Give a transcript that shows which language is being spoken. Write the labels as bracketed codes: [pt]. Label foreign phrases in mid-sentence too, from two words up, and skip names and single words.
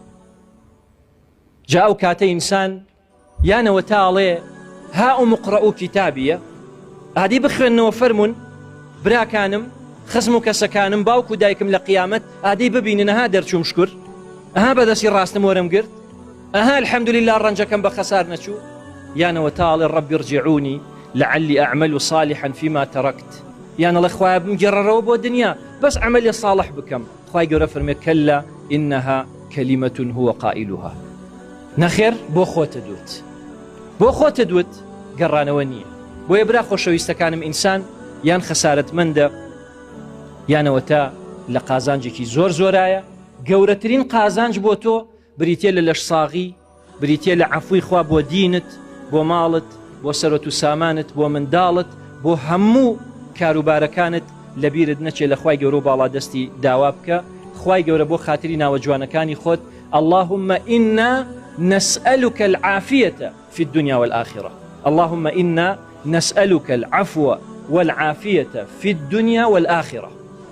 [ckb] جا ئەو کاتە ئینسان یانەوە تاڵێ ها [ar] ئومقڕە و کتابیە، [ckb] ئادی بخوێنەوە فەرمون براکانم، خزم و کەسەکانم، باوکو دایکم لە قیامەت ئادی ببینن ئەها دەرچووم شکر، ئەها بەدەستی ڕاستم وەرم گرت، ئەها الحەمدولله ڕەنجەکەم بە خەسار نەچوو. یانەوە تاڵێ [ar] ڕەبی ڕجیعونی لعلی ئەعمل صالحا فيما تركت، [ckb] یانەڵێ خوایە بمگەڕەرەوە بۆ دنیا بەس عەمەلی صالح بکەم. خوای گەورە فەرمێ [ar] کەلا ئینەها کەلیمەة هو قائلها. [ckb] نەخێر، بۆ خۆتە دوت، بۆ خۆتە دوت، گەڕانەوە نییە. بۆیە برا خۆشەویستەکانم، ئینسان یان خەسارەتمەندە یانەوە تا لە قازانجێکی زۆر زۆرایە. گەورەترین قازانج بۆ تۆ بریتێ لە لەش ساغی، بریتێ لە عەفوی خوا بۆ دینت، بۆ ماڵت، بۆ سەرۆت و سامانت، بۆ منداڵت، بۆ هەموو کاروبارەکانت لەبیرت نەچێ لە خوای گەورە و باڵا دەستی داوا بکە. خوای گەورە بۆ خاتری ناوە جوانەکانی خۆت، [ar] اللهم إنا نسألك العافية في الدنيا والآخرة. اللهم إنا نسألك العفو والعافية في الدنيا والآخرة.